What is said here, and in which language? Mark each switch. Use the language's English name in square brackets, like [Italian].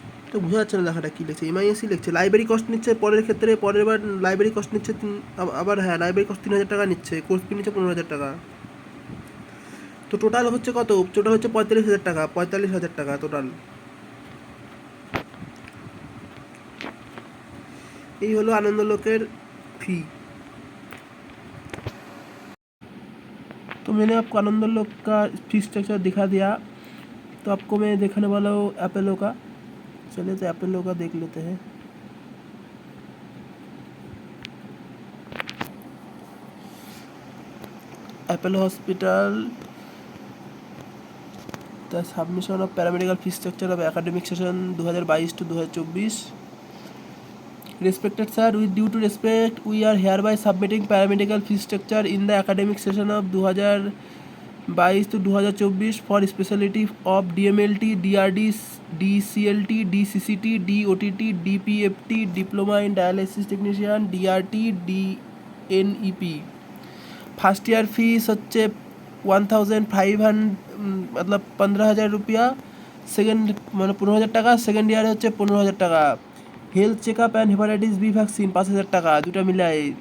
[Bangla] তো বোঝা যাচ্ছে না লেখাটা কী লিখছে, এমআইএসই লিখছে। লাইব্রেরি কস্ট নিচ্ছে পরের ক্ষেত্রে, পরের বার লাইব্রেরি কস্ট নিচ্ছে আবার হ্যাঁ লাইব্রেরি কস্ট 3,000 টাকা নিচ্ছে, কোর্স ফি নিচ্ছে 15,000 টাকা। তো টোটাল হচ্ছে কত? টোটাল হচ্ছে 45,000 টাকা, 45,000 টাকা টোটাল। এই হলো आनंदलोक फी। [Hindi] तो मैंने आपको आनंदलोक का फी स्ट्रक्चर दिखा दिया। तो आपको मैं दिखाने वाला हूँ अपोलो का। चलिए तो अपोलो का देख लेते हैं। [English] Apollo hospital, the submission of paramedical fee structure of academic session 2022 to 2024। Respected sir, with due to respect, we are hereby submitting paramedical fee structure in the academic session of 2022 to 2024 for specialty of DMLT, DRD, DCLT, DCCT, DOTT, DPFT, Diploma in Dialysis Technician, DRT, DNEP। [Bangla] First year ফিস হচ্ছে 1,500, [Hindi] मतलब 15,000 रुपया। [Bangla] Second মানে 15,000 টাকা। Second ইয়ারে হচ্ছে 15,000 টাকা। Health check up and hepatitis B vaccine 5,000 টাকা, দুটা মিলাই।